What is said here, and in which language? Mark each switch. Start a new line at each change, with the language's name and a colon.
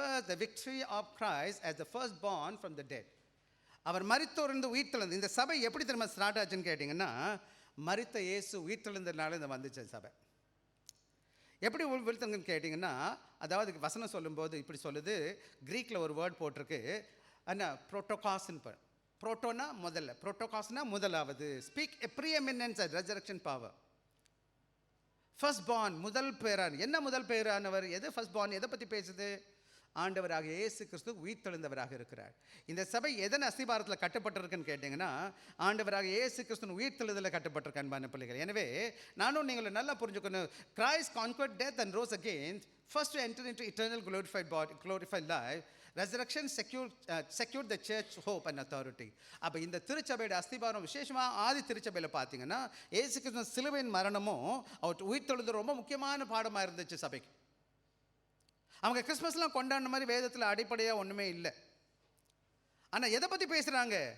English: the victory of Christ as the first born from the dead.
Tamil: அவர் மரித்தோர்ந்து உயிர்த்தெழுந்து. இந்த சபை எப்படி திரும்ப ஸ்டார்ட் ஆச்சுன்னு கேட்டிங்கன்னா, மரித்த இயேசு உயிர்த்தெழுந்ததுனால இந்த வந்துச்சு சபை. எப்படி விழுத்தங்கன்னு கேட்டிங்கன்னா, அதாவது வசனம் சொல்லும்போது இப்படி சொல்லுது. க்ரீக்கில் ஒரு வேர்ட் போட்டிருக்கு, என்ன ப்ரோட்டோகாஸ்ன்னு. ப்ரோட்டோனா முதல்ல, ப்ரோட்டோகாஸ்னா முதலாவது.
English: Speak a preeminence at resurrection power.
Tamil: First born, முதல் பேரான். என்ன முதல் பேரானவர்? எது ஃபர்ஸ்ட் பார்ன்? எதை பற்றி பேசுது? ஆண்டவராக இயேசு கிறிஸ்து உயிர்த்தெழுந்தவராக இருக்கிறார். இந்த சபை எதன் அஸ்திபாரத்தில் கட்டப்பட்டிருக்குன்னு கேட்டிங்கன்னா, ஆண்டவராக இயேசு கிறிஸ்து உயிர்த்தெழுதலில் கட்டப்பட்டிருக்க அன்பான பிள்ளைகள். எனவே நானும் நீங்களும் நல்லா புரிஞ்சுக்கணும்.
English: Christ conquered death and rose again, first to enter into eternal glorified body, glorified life. Resurrection secured the church hope and authority.
Tamil: அப்போ இந்த திருச்சபையோட அஸ்திபாரம் விசேஷமாக ஆதி திருச்சபையில் பார்த்தீங்கன்னா, இயேசு கிறிஸ்து சிலுவையின் மரணமும் அவர் உயிர்த்தெழுதல் ரொம்ப முக்கியமான பாடமாக இருந்துச்சு சபைக்கு. அவங்க கிறிஸ்மஸ்லாம் கொண்டாடின மாதிரி வேதத்தில் அடிப்படையாக ஒன்றுமே இல்லை. ஆனால் எதை பற்றி பேசுகிறாங்க?